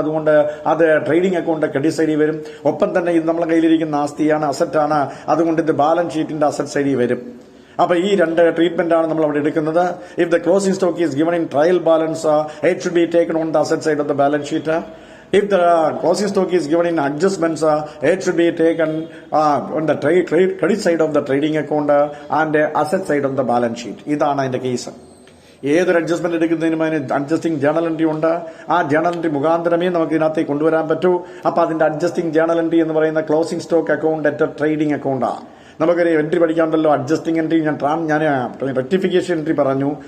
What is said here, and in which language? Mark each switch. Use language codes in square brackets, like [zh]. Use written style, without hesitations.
[ml] അതുകൊണ്ട് അത് trading account credit സൈഡിൽ വരും. ഒപ്പം തന്നെ ഇത് നമ്മളെ കയ്യിലിരിക്കുന്ന ആസ്തിയാണ്, അസറ്റാണ്. അതുകൊണ്ട് ഇത് ബാലൻസ് ഷീറ്റിന്റെ അസറ്റ് സൈഡിൽ വരും. അപ്പൊ ഈ രണ്ട് ട്രീറ്റ്മെന്റ് ആണ് നമ്മൾ അവിടെ എടുക്കുന്നത്. [en] If the closing stock is given in trial balance, it should be taken on the asset side of the balance sheet. If the closing stock is given in adjustments, it should be taken on the credit side of the trading account and asset side of the balance sheet. [ml] ഇതാണ് അതിന്റെ case. ഏതൊരു adjustment എടുക്കുന്നതിനും അതിന് adjusting journal entry ഉണ്ട്. ആ journal entry മുഖാന്തരമേ നമുക്ക് ഇതിനകത്തേക്ക് കൊണ്ടുവരാൻ പറ്റൂ. അപ്പൊ അതിന്റെ അഡ്ജസ്റ്റിംഗ് ജേണൽ എൻട്രി എന്ന് പറയുന്ന closing stock account at trading അക്കൗണ്ടാണ്. നമുക്കൊരു എൻട്രി പഠിക്കാണ്ടല്ലോ, അഡ്ജസ്റ്റിംഗ് എൻട്രി. ഞാൻ റെക്ടിഫിക്കേഷൻ എൻട്രി പറഞ്ഞു.